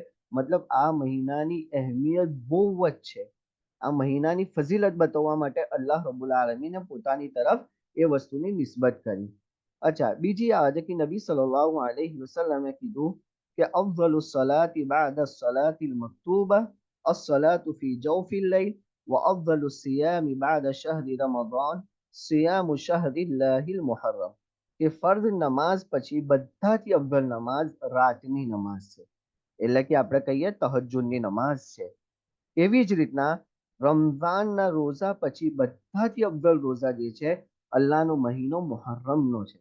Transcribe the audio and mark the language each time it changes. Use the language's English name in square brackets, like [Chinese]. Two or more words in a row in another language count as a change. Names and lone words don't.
[Gujarati] મતલબ આ મહિનાની અહેમિયત બહુ જ છે. આ મહિનાની ફઝીલત બતાવવા માટે અલ્લાહ રબુલ આલમીને પોતાની તરફ એ વસ્તુની નિસ્બત કરી. અચ્છા, બીજી આ છે કે નબી સલ્લલ્લાહુ અલૈહિ વસલ્લમે કીધું કે [Arabic] أفضل الصلاة بعد الصلاة المكتوبة الصلاة في جوف الليل وأفضل الصيام بعد شهر رمضان صيام شهر الله المحرم. [Gujarati] કે ફર્જ નમાઝ પછી બધાથી અફઝલ નમાઝ રાતની નમાઝ છે, એટલે કે આપણે કહીએ તહજ્જુદની નમાઝ છે. એવી જ રીતના રમઝાનના રોઝા પછી બધાથી અફઝલ રોઝા જે છે અલ્લાહનો મહિનો મુહર્રમનો છે.